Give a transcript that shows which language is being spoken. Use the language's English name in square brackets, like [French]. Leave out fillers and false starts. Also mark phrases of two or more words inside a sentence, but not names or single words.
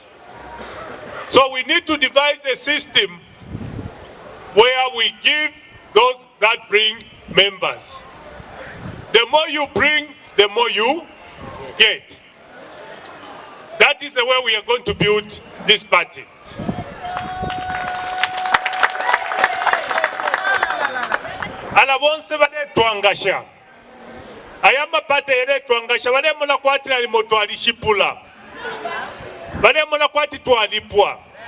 [English] So we need to devise a system where we give those that bring members. The more you bring, the more you get. That is the way we are going to build this party. [Bemba] Alabonse bale twangasha. Ayamba pate yele twangasha. Bale mona kwati na limoto alishipula. Bale mona kwati tualipwa.